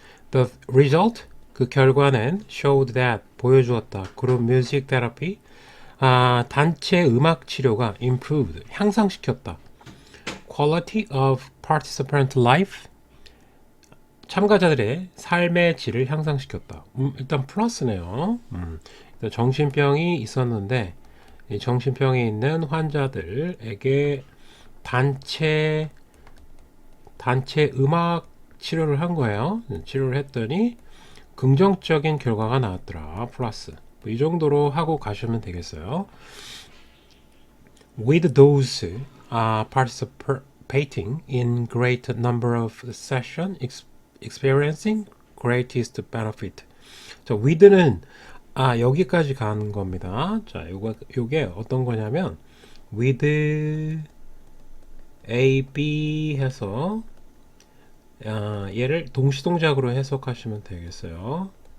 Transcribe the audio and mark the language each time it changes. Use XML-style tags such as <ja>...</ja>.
<en>The result,</en> <ko>그 결과는</ko> <en>showed that,</en> <ko>보여주었다. 그룹 뮤직 테라피, 단체 음악 치료가</ko> <en>improved,</en> <ko>향상시켰다.</ko> <en>quality of participant life,</en> <ko>참가자들의 삶의 질을 향상시켰다. 일단 플러스네요. 정신병이 있었는데 이 정신병이 있는 환자들에게 단체 음악 치료를 한 거예요. 치료를 했더니 긍정적인 결과가 나왔더라. 플러스. 이 정도로 하고 가시면 되겠어요.</ko> <en>With those participating in great number of sessions experiencing greatest benefit.</en> <ko>자, with는 여기까지 가는 겁니다. 자, 요게 어떤 거냐면 with A, B 해서 얘를 동시동작으로 해석하시면 되겠어요.</ko>